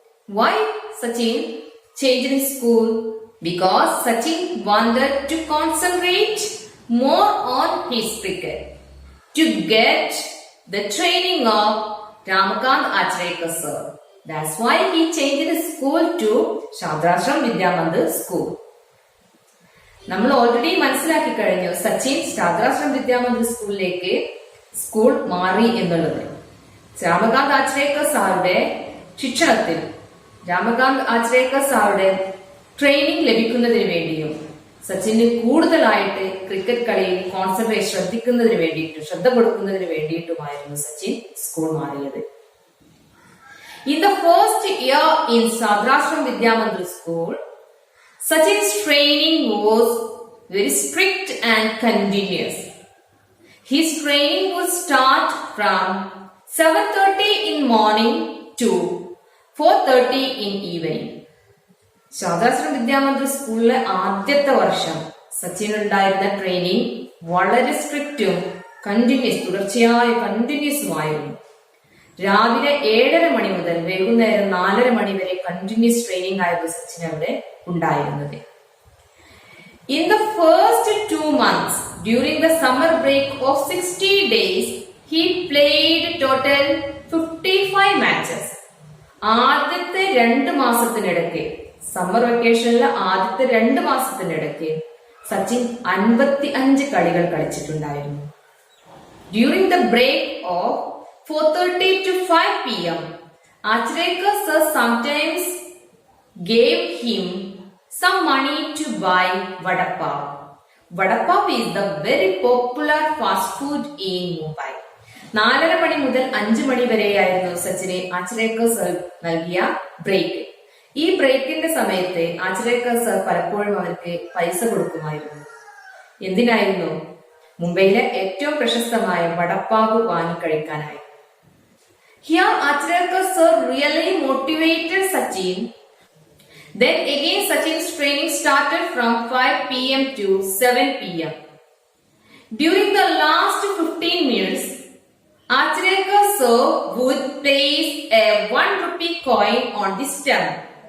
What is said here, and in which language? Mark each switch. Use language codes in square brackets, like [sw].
[en] Why Sachin changed his school? Because Sachin wanted to concentrate more on his cricket to get the training of Ramakant Achrekar sir. That's why he changed his school to Shadrashram Vidyamandir School. [ml] നമ്മൾ already മനസ്സിലാക്കി കഴിഞ്ഞു സച്ചിൻ ശാദ്രാശ്രം വിദ്യാമന്ദിർ സ്കൂളിലേക്ക് school മാറി എന്നുള്ളത്. Ramakant ആച്രേക്കർ സാറുടെ ശിക്ഷണത്തിൽ Ramakant ആച്രേക്കർ സാറുടെ training ലഭിക്കുന്നതിന് വേണ്ടിയും സച്ചിന് കൂടുതലായിട്ട് cricket കളിയിൽ കോൺസെൻട്രേറ്റ് ശ്രദ്ധിക്കുന്നതിന് വേണ്ടിയിട്ടും ശ്രദ്ധ കൊടുക്കുന്നതിന് വേണ്ടിയിട്ടുമായിരുന്നു സച്ചിൻ സ്കൂൾ മാറിയത്. [en] In the first year in Shadrashram Vidyamandir School, Sachin's training was very strict and continuous. His training would start from 7:30 in morning to 4:30 in evening. [ml] ശാദ്രാശ്രം Vidyamandir സ്കൂളിലെ ആദ്യത്തെ വർഷം സച്ചിൻ ഉണ്ടായിരുന്ന ട്രെയിനിങ് വളരെ സ്ട്രിക്റ്റും കണ്ടിന്യൂസുമായിരുന്നു. രാവിലെ 7:30 മണി മുതൽ വൈകുന്നേരം 4:30 മണി വരെ കണ്ടിന്യൂസ് ട്രെയിനിങ് ആയിരുന്നു സച്ചിൻ അവിടെ ഉണ്ടായിരുന്നത്. [en] In the first 2 months during the summer break of 60 days, he played total 55 matches. [ml] ആദ്യത്തെ 2 മാസത്തിനിടയ്ക്ക് സമ്മർ വെക്കേഷനിലെ ആദ്യത്തെ 2 മാസത്തിനിടയ്ക്ക് സച്ചിൻ 55 കളികൾ കളിച്ചിട്ടുണ്ടായിരുന്നു. [en] During the break of 4:30 to 5 p.m., Achrekar sir sometimes gave him some money to buy vada pav. Vada pav is the very popular fast food in Mumbai. [ml] 4:30 മണി മുതൽ 5 മണി വരെയായിരുന്നു സച്ചിനെ ആച്രേക്കർ sir നൽകിയ break. ഈ ബ്രേക്കിന്റെ സമയത്ത് ആച്രേക്കർ sir പലപ്പോഴും അവർക്ക് പൈസ കൊടുക്കുമായിരുന്നു. എന്തിനായിരുന്നു? മുംബൈയിലെ ഏറ്റവും പ്രശസ്തമായ vada pav വാങ്ങിക്കഴിക്കാനായി. [en] Here Achrekar sir really motivated Sachin. Then again Sachin's training started from 5 p.m. to 7 p.m. During the last 15 minutes, Achrekar sir would place a 1 rupee coin on the stump.